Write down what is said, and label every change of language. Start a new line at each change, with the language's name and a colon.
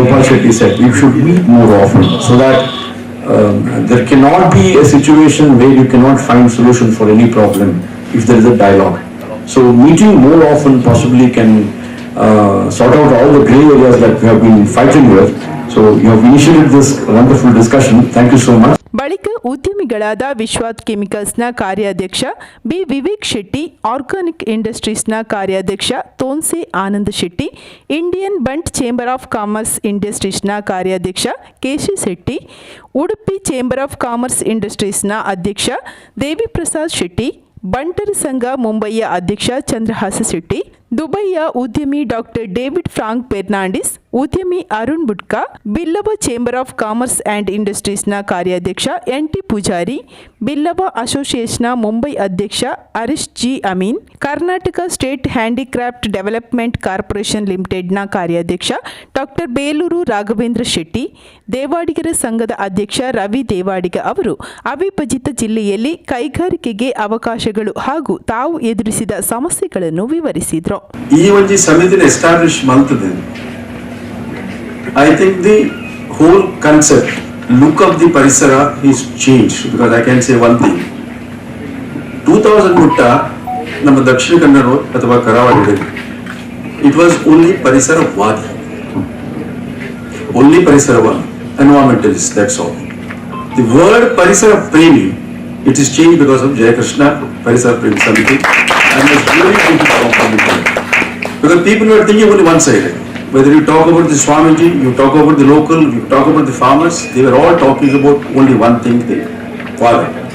English: Gopal Shetty said, we should meet more often so that there cannot be a situation where you cannot find solution for any problem if there is a dialogue. So meeting more often possibly can sort out all the grey areas that we have been fighting with. So you have initiated this wonderful discussion. Thank you so much.
Kannada: ಬಳಿಕ ಉದ್ಯಮಿಗಳಾದ ವಿಶ್ವಾತ್ ಕೆಮಿಕಲ್ಸ್ನ ಕಾರ್ಯಾಧ್ಯಕ್ಷ B Vivek Shetty, organic ಇಂಡಸ್ಟ್ರೀಸ್ನ ಕಾರ್ಯಾಧ್ಯಕ್ಷ Thonse Anand Shetty, Indian ಬಂಟ್ chamber of commerce ಇಂಡಸ್ಟ್ರೀಸ್ನ ಕಾರ್ಯಾಧ್ಯಕ್ಷ ಕೇಶಿ Shetty, Udupi chamber of commerce ಇಂಡಸ್ಟ್ರೀಸ್ನ ಅಧ್ಯಕ್ಷ ದೇವಿ ಪ್ರಸಾದ್ ಶೆಟ್ಟಿ, ಬಂಟರ್ ಸಂಘ ಮುಂಬಯಿಯ ಅಧ್ಯಕ್ಷ ಚಂದ್ರಹಾಸ ಶೆಟ್ಟಿ, ದುಬೈಯ ಉದ್ಯಮಿ doctor David Frank Fernandes, ಉದ್ಯಮಿ Arun ಬುಡ್ಕಾ, Billava chamber of commerce and ಇಂಡಸ್ಟ್ರೀಸ್ನ ಕಾರ್ಯಾಧ್ಯಕ್ಷ ಎನ್.ಟಿ. ಪೂಜಾರಿ, ಬಿಲ್ಲವ ಅಸೋಸಿಯೇಷನ್ನ ಮುಂಬೈ ಅಧ್ಯಕ್ಷ Harish G Amin, Karnataka state handicraft development corporation ಲಿಮಿಟೆಡ್ನ ಕಾರ್ಯಾಧ್ಯಕ್ಷ ಡಾಕ್ಟರ್ ಬೇಲೂರು ರಾಘವೇಂದ್ರ ಶೆಟ್ಟಿ, ದೇವಾಡಿಗರ ಸಂಘದ ಅಧ್ಯಕ್ಷ ರವಿ ದೇವಾಡಿಗ ಅವರು ಅವಿಭಜಿತ ಜಿಲ್ಲೆಯಲ್ಲಿ ಕೈಗಾರಿಕೆಗೆ ಅವಕಾಶಗಳು ಹಾಗೂ ತಾವು ಎದುರಿಸಿದ ಸಮಸ್ಯೆಗಳನ್ನು ವಿವರಿಸಿದರು. ಈ ಒಂದು ಸಮಿತಿನ ಎಸ್ಟಾಬ್ಲಿಷ್ ಮಾಡ್ತದೆ.
English: I think the whole concept, look of the parisara is changed because I can say one thing.
Kannada: 2000 ಮುಟ್ಟ ನಮ್ಮ ದಕ್ಷಿಣ ಕನ್ನಡ ಅಥವಾ ಕರಾವಳಿಯಲ್ಲಿ
English: it was only
Kannada: ಪರಿಸರವಾದಿ, only ಪರಿಸರವಾದಿ,
English: environmentalist, that's all. The word parisara premi, it is changed because of Jayakrishna Parisara Premi Samiti and was really beautiful because people were thinking only one side. Whether you talk about the Swamiji, you talk about the local, you talk about the farmers, they were all talking about only one thing, the farming.